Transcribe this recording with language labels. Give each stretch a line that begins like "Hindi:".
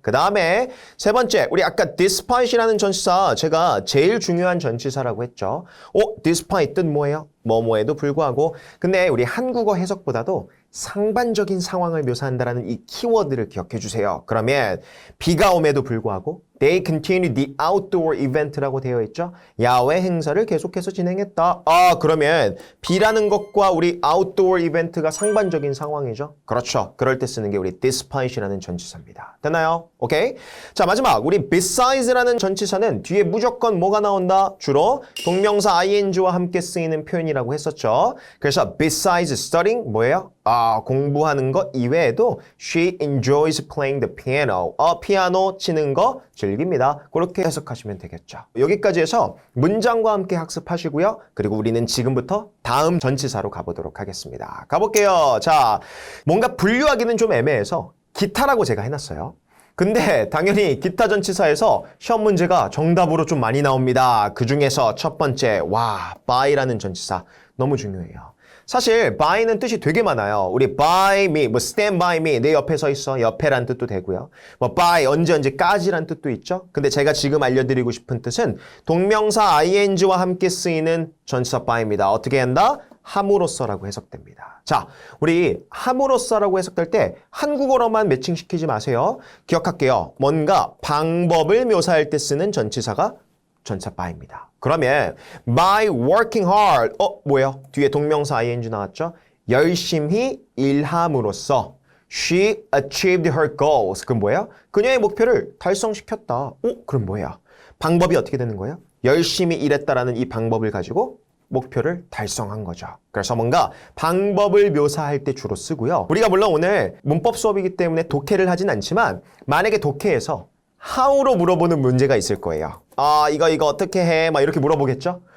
Korean: 그 다음에 세 번째, 우리 아까 despite이라는 전치사 제가 제일 중요한 전치사라고 했죠. despite 뜻 뭐예요? 뭐뭐에도 불구하고. 근데 우리 한국어 해석보다도 상반적인 상황을 묘사한다라는 이 키워드를 기억해 주세요. 그러면 비가 옴에도 불구하고
English: They continued the outdoor event
Korean: 라고 되어 있죠. 야외 행사를 계속해서 진행했다. 아, 그러면 B라는 것과 우리 outdoor event가 상반적인 상황이죠. 그렇죠. 그럴 때 쓰는 게 우리 despite이라는 전치사입니다. 됐나요? 오케이. 자, 마지막 우리 besides라는 전치사는 뒤에 무조건 뭐가 나온다? 주로 동명사 ing와 함께 쓰이는 표현이라고 했었죠. 그래서
English: besides studying
Korean: 뭐예요? 아, 공부하는 것 이외에도
English: she enjoys playing the piano.
Korean: 피아노 치는 거 즐깁니다. 그렇게 해석하시면 되겠죠. 여기까지 해서 문장과 함께 학습하시고요. 그리고 우리는 지금부터 다음 전치사로 가보도록 하겠습니다. 가볼게요. 자, 뭔가 분류하기는 좀 애매해서 기타라고 제가 해놨어요. 근데 당연히 기타 전치사에서 시험 문제가 정답으로 좀 많이 나옵니다. 그 중에서 첫 번째, by라는 전치사 너무 중요해요. 사실 by는 뜻이 되게 많아요. 우리 by me,
English: stand by me,
Korean: 내 옆에 서 있어, 옆에란 뜻도 되고요. by 언제까지란 뜻도 있죠. 근데 제가 지금 알려드리고 싶은 뜻은 동명사 ing와 함께 쓰이는 전치사 by입니다. 어떻게 한다? 함으로써라고 해석됩니다. 자, 우리 함으로써라고 해석될 때 한국어로만 매칭시키지 마세요. 기억할게요. 뭔가 방법을 묘사할 때 쓰는 전치사가 전치사 by입니다.
English: 그러면 by working hard,
Korean: 뭐예요? 뒤에 동명사 ing 나왔죠? 열심히 일함으로써
English: she achieved her goals.
Korean: 그럼 뭐예요? 그녀의 목표를 달성시켰다. 그럼 뭐예요? 방법이 어떻게 되는 거예요? 열심히 일했다라는 이 방법을 가지고 목표를 달성한 거죠. 그래서 뭔가 방법을 묘사할 때 주로 쓰고요. 우리가 물론 오늘 문법 수업이기 때문에 독해를 하진 않지만 만약에 독해에서 how로 물어보는 문제가 있을 거예요. 이거 어떻게 해? 막 이렇게 물어보겠죠?